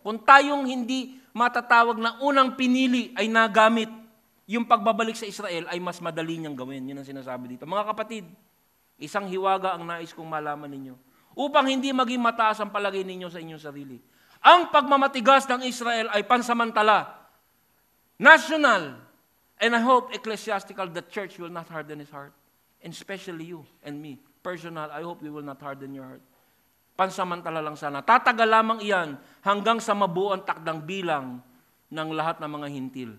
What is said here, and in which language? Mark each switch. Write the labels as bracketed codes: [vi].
[tl] Kung tayong hindi matatawag na unang pinili ay nagamit, yung pagbabalik sa Israel ay mas madali niyang gawin. Yun ang sinasabi dito. Mga kapatid, isang hiwaga ang nais kong malaman ninyo. Upang hindi maging mataas ang palagay ninyo sa inyong sarili. Ang pagmamatigas ng Israel ay pansamantala. [en] national, and I hope ecclesiastical, the church will not harden his heart. And especially you and me. Personal, I hope we will not harden your heart. [tl] Pansamantala lang sana. Tatagal lamang iyan hanggang sa mabuo ang takdang bilang ng lahat ng mga hintil.